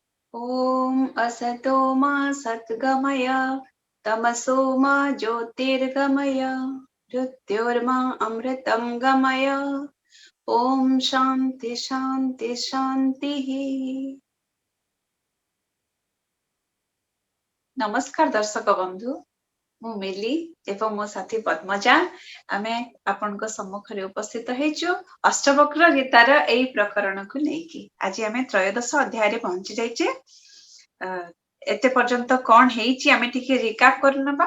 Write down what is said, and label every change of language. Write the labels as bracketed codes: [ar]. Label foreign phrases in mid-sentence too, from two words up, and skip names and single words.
[sa] ॐ असतो मा सद्गमय तमसो मा ज्योतिर्गमय मृत्योर्मा अमृतं गमय। ॐ शान्ति शान्ति शान्तिः। [or] ନମସ୍କାର ଦର୍ଶକ ବନ୍ଧୁ, ମୁଁ ମିଲି ଏବଂ ମୋ ସାଥୀ ପଦ୍ମଜା ଆମେ ଆପଣଙ୍କ ସମ୍ମୁଖରେ ଉପସ୍ଥିତ ହେଉଛୁ ଅଷ୍ଟବକ୍ର ଗୀତାର ଏଇ ପ୍ରକରଣ କୁ ନେଇକି। ଆଜି ଆମେ ତ୍ରୟୋଦଶ ଅଧ୍ୟାୟ ରେ ପହଞ୍ଚି ଯାଇଛୁ। ଏତେ ପର୍ଯ୍ୟନ୍ତ କଣ ହେଇଛି ଆମେ ଟିକେ ରିକ୍ୟାପ କରିବା।